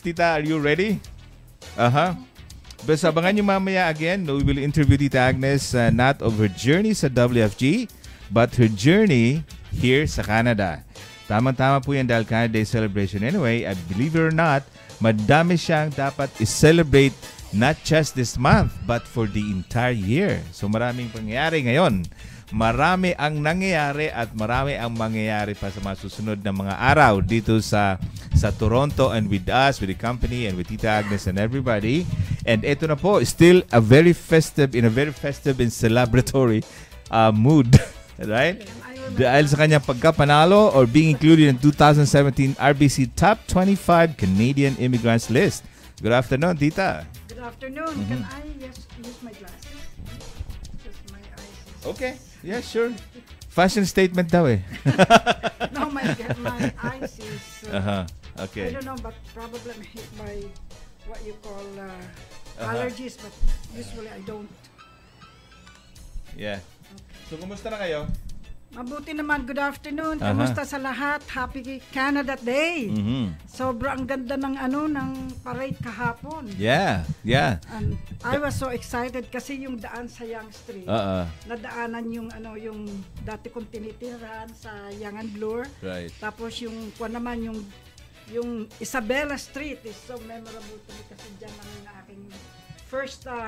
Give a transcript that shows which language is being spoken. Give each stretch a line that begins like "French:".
English: Tita, are you ready? But
Filipino: abangan nyo mamaya
English: again, we will interview Tita Agnes not of her journey sa WFG, but her journey here sa Canada.
Filipino: Tama-tama po yan dahil Canada Day celebration.
English: Anyway, I believe it or not,
Filipino: madami siyang dapat i-celebrate
English: not just this month, but for the entire year.
Filipino: So maraming pangyayari ngayon. Marami ang nangyayari at marami ang mangyayari pa sa mga susunod na mga araw dito sa Toronto
English: and with us, with the company and with Tita Agnes and everybody. And
Filipino: ito na po,
English: still a very festive and celebratory mood. Right?
Filipino: Dahil sa kanyang pagkapanalo
English: or being included in 2017 RBC Top 25 Canadian Immigrants List. Good afternoon, Tita. Good afternoon. Can I use my glasses? Because my eyes is... Okay. Yeah, sure. Fashion statement daw eh. No, my eyes is... Okay. I don't know, but probably I'm hit by what you call allergies, but usually I don't.
Filipino: Yeah. So, kumusta na kayo? Mabuti naman.
English: Good afternoon.
Filipino: Kamusta sa lahat?
English: Happy Canada Day.
Filipino: Sobrang ganda ng ng parade kahapon.
English: Yeah. And I was so excited
Filipino: kasi yung daan sa
English: Yonge Street.
Filipino: Nadaanan yung yung dati kong tinitirahan sa Yonge and Bloor.
English: Right.
Filipino: Tapos yung naman yung Isabela Street
English: is so memorable to me
Filipino: kasi diyan ang aking first